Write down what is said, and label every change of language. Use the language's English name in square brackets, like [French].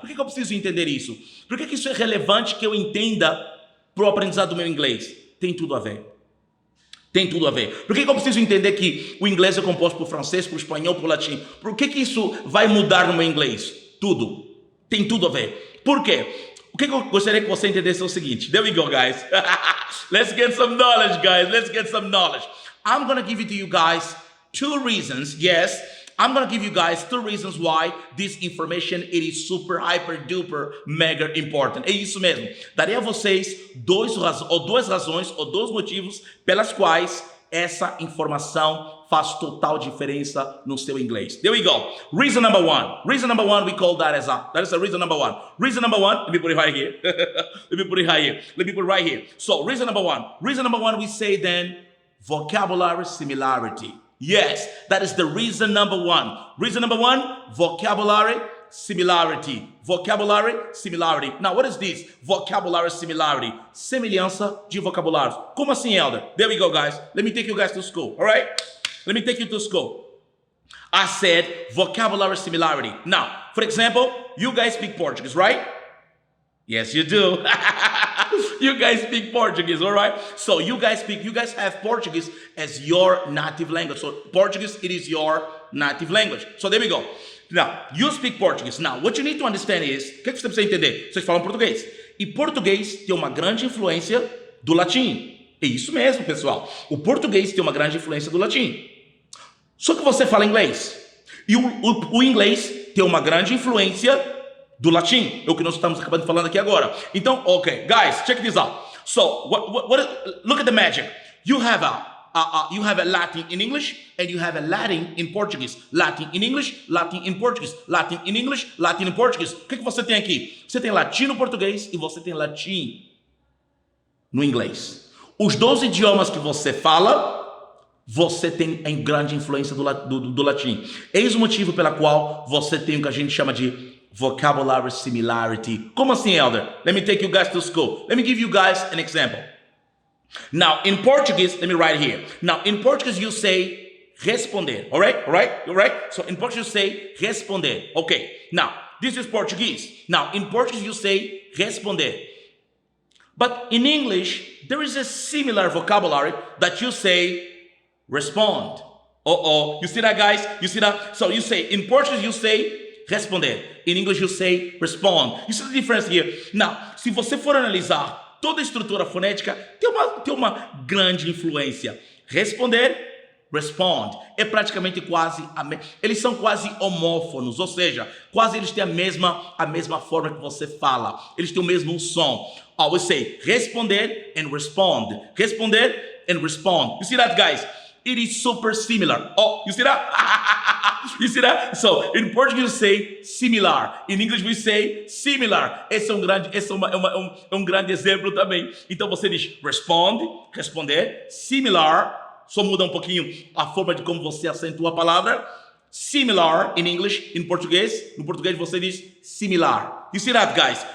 [Portuguese] Por que eu preciso entender isso? Por que isso é relevante que eu entenda para o aprendizado do meu inglês? Tem tudo a ver. Tem tudo a ver. Por que eu preciso entender que o inglês é composto por francês, por espanhol, por latim? Por que isso vai mudar no meu inglês? Tudo. Tem tudo a ver. Por quê? O que eu gostaria que você entendesse é o seguinte. [English] There we go, guys. Let's get some knowledge, guys. Let's get some knowledge. I'm going to give it to you guys 2 reasons. Yes, I'm going to give you guys 2 reasons why this information it is super, hyper, duper, mega important. [Portuguese] É isso mesmo. Darei a vocês 2 razões ou 2 motivos pelas quais essa informação faz total diferença no seu inglês. [English] There we go. Reason number 1. Reason number 1, we call that is a reason number 1. Reason number 1, let me put it right here. Let me put it right here. Let me put it right here. So, reason number 1. Reason number 1, we say then vocabulary similarity. Yes, that is the reason number 1. Reason number 1, vocabulary similarity. Vocabulary similarity. Now, what is this? Vocabulary similarity. [Portuguese] Semelhança de vocabulários. Como assim, Elder? [English] There we go, guys. Let me take you guys to school, all right? Let me take you to school. I said vocabulary similarity. Now, for example, you guys speak Portuguese, right? Yes, you do. You guys speak Portuguese, all right? So you guys have Portuguese as your native language. So Portuguese, it is your native language. So there we go. Now, you speak Portuguese. Now, what you need to understand is, [Portuguese] o que você precisa entender? Vocês falam português. E português tem uma grande influência do latim. É isso mesmo, pessoal. O português tem uma grande influência do latim. Só que você fala inglês. E o inglês tem uma grande influência do latim. É o que nós estamos acabando de falar aqui agora. [English] Então, ok, guys, check this out. So, look at the magic. You have a Latin in English and you have a Latin in Portuguese. Latin in English, Latin in Portuguese. Latin in English, Latin in Portuguese. [Portuguese] O que você tem aqui? Você tem latim no português e você tem latim no inglês. Os 2 idiomas que você fala, você tem a grande influência do latim. Eis o motivo pela qual você tem o que a gente chama de vocabulary similarity. Como assim, Elder? [English] Let me take you guys to school. Let me give you guys an example. Now, in Portuguese, let me write here. Now, in Portuguese, you say responder. All right? All right? All right? So, in Portuguese, you say responder. Okay. Now, this is Portuguese. Now, in Portuguese, you say responder. But in English, there is a similar vocabulary that you say respond. You see that, guys? You see that? So, you say, in Portuguese, you say responder. In English, you say respond. You see the difference here? [Portuguese] Now, se você for analisar toda a estrutura fonética, tem uma grande influência. Responder, respond. É praticamente eles são quase homófonos, ou seja, quase eles têm a mesma forma que você fala. Eles têm o mesmo som. [English] We say responder and respond. Responder and respond. You see that, guys? It is super similar. Oh, you see that? You see that? So, in Portuguese we say similar. In English we say similar. [Portuguese] Esse é um grande exemplo também. Então você diz responder, similar. Só muda um pouquinho a forma de como você acentua a palavra. [English] Similar in English, [Portuguese] em português. No português você diz similar. [English] You see that, guys?